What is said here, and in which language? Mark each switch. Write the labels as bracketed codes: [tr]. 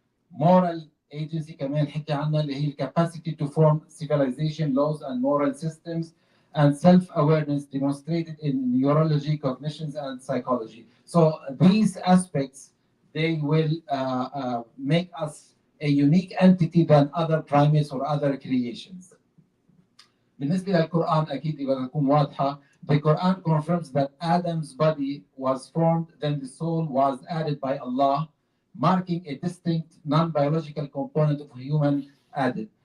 [en] Moral agency [ar] كمان حكي عنها اللي هي [en] capacity to form civilization, laws and moral systems. And self-awareness demonstrated in neurology, cognitions, and psychology. So these aspects, they will make us a unique entity than other primates or other creations. [ar] بالنسبة للقرآن أكيد يبقى تكون واضحة. [en] The Quran confirms that Adam's body was formed, then the soul was added by Allah, marking a distinct non-biological component of human added.